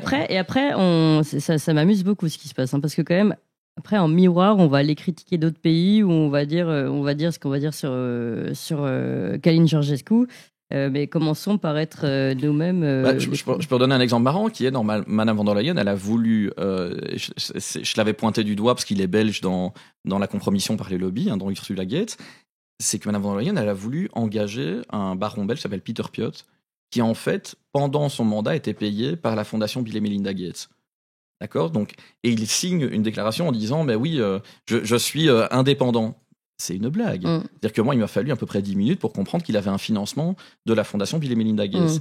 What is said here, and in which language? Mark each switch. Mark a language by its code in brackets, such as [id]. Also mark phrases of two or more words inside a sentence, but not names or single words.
[fr] Et après ça m'amuse beaucoup ce qui se passe parce que quand même après en miroir on va aller critiquer d'autres pays où on va dire ce qu'on va dire sur Kalin Georgescu. Mais commençons par être nous-mêmes. Je peux redonner un exemple marrant qui est dans Madame von der Leyen. Elle a voulu, je l'avais pointé du doigt parce qu'il est belge dans la compromission par les lobbies, dont Ursula Gates. C'est que Madame von der Leyen, elle a voulu engager un baron belge qui s'appelle Peter Piot, qui en fait, pendant son mandat, était payé par la fondation Bill et Melinda Gates. D'accord ? Donc, et il signe une déclaration en disant, mais oui, je suis indépendant. C'est une blague. C'est-à-dire que moi, il m'a fallu à peu près 10 minutes pour comprendre qu'il avait un financement de la fondation Bill et Melinda Gates.